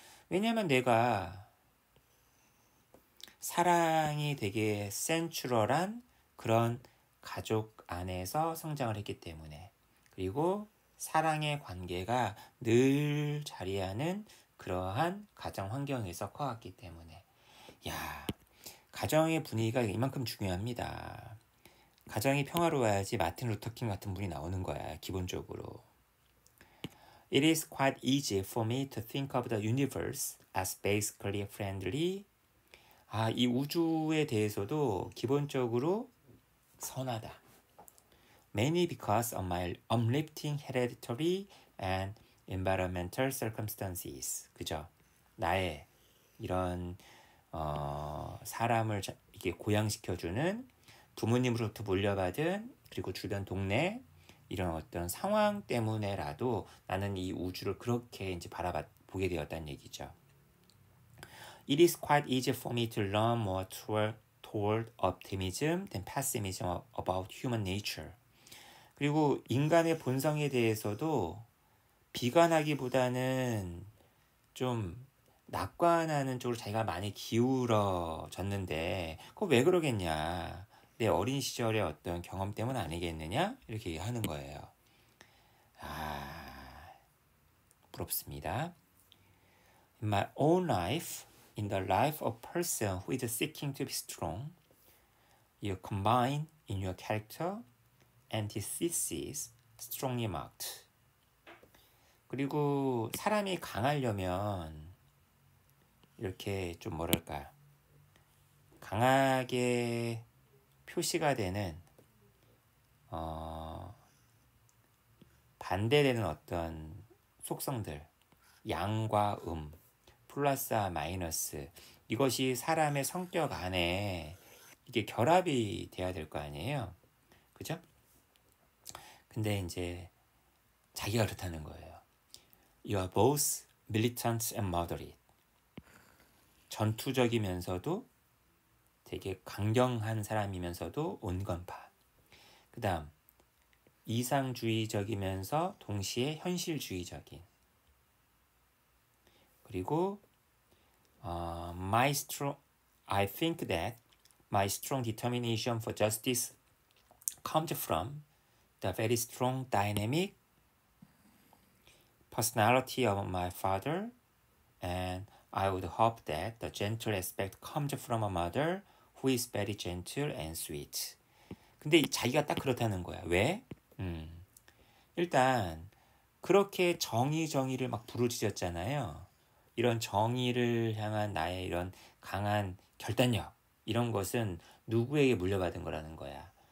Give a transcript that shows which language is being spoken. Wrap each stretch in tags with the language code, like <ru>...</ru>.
<ko>왜냐하면 내가 사랑이 되게 센츄럴한 그런 가족 안에서 성장을 했기 때문에 그리고 사랑의 관계가 늘 자리하는 그러한 가정 환경에서 커왔기 때문에 가정의 분위기가 이만큼 중요합니다. 가정이 평화로워야지 마틴 루터킹 같은 분이 나오는 거야. 기본적으로.</ko> <en>It is quite easy for me to think of the universe as basically friendly.</en> <ko>이 우주에 대해서도 기본적으로 선하다.</ko> <en>Mainly because of my uplifting hereditary and environmental circumstances.</en> <ko>그죠? 나의 이런 사람을 이렇게 고양시켜주는 부모님으로부터 물려받은 그리고 주변 동네 이런 어떤 상황 때문에라도 나는 이 우주를 그렇게 이제 보게 되었다는 얘기죠.</ko> <en>It is quite easy for me to learn more toward optimism than pessimism about human nature.</en> <ko>그리고 인간의 본성에 대해서도 비관하기보다는 좀 낙관하는 쪽으로 자기가 많이 기울어졌는데 그거 왜 그러겠냐. 내 어린 시절의 어떤 경험 때문 아니겠느냐? 이렇게 하는 거예요. 부럽습니다.</ko> <en>In my own life, in the life of a person who is seeking to be strong, you combine in your character antithesis strongly marked.</en> <ko>그리고 사람이 강하려면 이렇게 좀 뭐랄까 강하게 표시가 되는 반대되는 어떤 속성들, 양과 플러스와 마이너스, 이것이 사람의 성격 안에 이게 결합이 돼야 될 거 아니에요, 그죠? 근데 이제 자기가 그렇다는 거예요.</ko> <en>You are both militant and moderate.</en> <ko>전투적이면서도 되게 강경한 사람이면서도 온건파. 그 다음 이상주의적이면서 동시에 현실주의적인.</ko> <en>그리고 I think that my strong determination for justice comes from the very strong dynamic personality of my father, and I would hope that the gentle aspect comes from a mother who is very gentle and sweet.</en> <ko>근데 자기가 딱 그렇다는 거야. 왜? 일단 그렇게 정의를 막 부르짖었잖아요. 이런 정의를 향한 나의 이런 강한 결단력, 이런 것은 누구에게 물려받은 거라는 거야.</ko>